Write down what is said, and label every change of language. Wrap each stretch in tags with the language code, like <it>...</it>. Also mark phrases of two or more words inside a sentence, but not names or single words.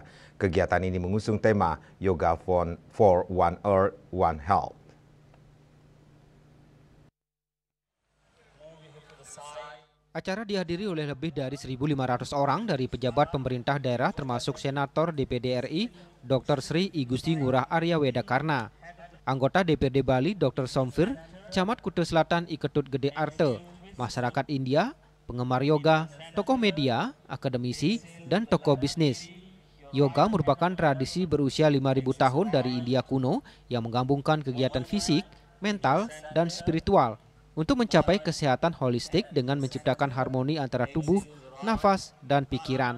<id>Kegiatan ini mengusung tema Yoga for One Earth, One Health. Acara dihadiri oleh lebih dari 1.500 orang dari pejabat pemerintah daerah termasuk Senator DPD RI Dr. Sri I Gusti Ngurah Arya Wedakarna, anggota DPRD Bali Dr. Somfir, Camat Kuta Selatan I Ketut Gede Arte, masyarakat India, penggemar yoga, tokoh media, akademisi, dan tokoh bisnis. Yoga merupakan tradisi berusia 5.000 tahun dari India kuno yang menggabungkan kegiatan fisik, mental, dan spiritual untuk mencapai kesehatan holistik dengan menciptakan harmoni antara tubuh, nafas, dan pikiran.</id>